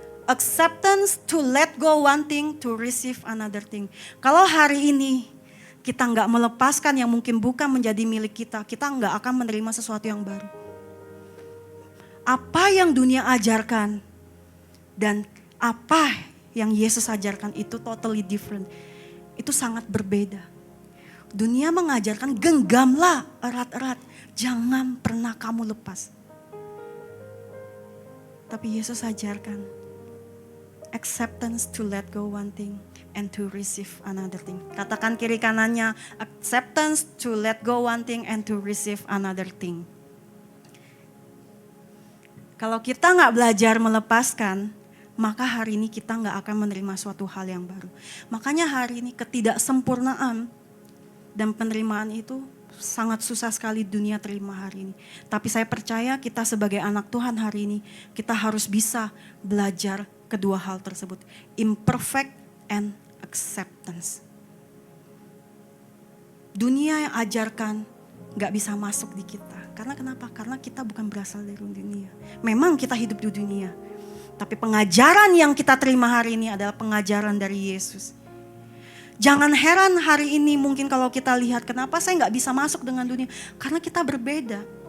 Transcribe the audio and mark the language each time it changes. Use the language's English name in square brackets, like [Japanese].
[English] Acceptance to let go one thing to receive another thing. [Indonesian] Kalau hari ini kita nggak melepaskan yang mungkin bukan menjadi milik kita, kita nggak akan menerima sesuatu yang baru. Apa yang dunia ajarkan dan apa yang Yesus ajarkan itu [English] totally different. [Indonesian] Itu sangat berbeda. Dunia mengajarkan genggamlah erat-erat, jangan pernah kamu lepas. Tapi Yesus ajarkan [English] acceptance to let go one thing and to receive another thing. [Indonesian] Katakan kiri kanannya, [English] acceptance to let go one thing and to receive another thing. [Indonesian] Kalau kita gak belajar melepaskan, maka hari ini kita gak akan menerima suatu hal yang baru. Makanya hari ini ketidaksempurnaan dan penerimaan itu sangat susah sekali dunia terima hari ini. Tapi saya percaya kita sebagai anak Tuhan hari ini, kita harus bisa belajar kedua hal tersebut. [English] Imperfect and acceptance. [Indonesian] Dunia yang ajarkan gak bisa masuk di kita. Karena kenapa? Karena kita bukan berasal dari dunia. Memang kita hidup di dunia. Tapi pengajaran yang kita terima hari ini adalah pengajaran dari Yesus. Jangan heran hari ini mungkin kalau kita lihat kenapa saya gak bisa masuk dengan dunia. Karena kita berbeda.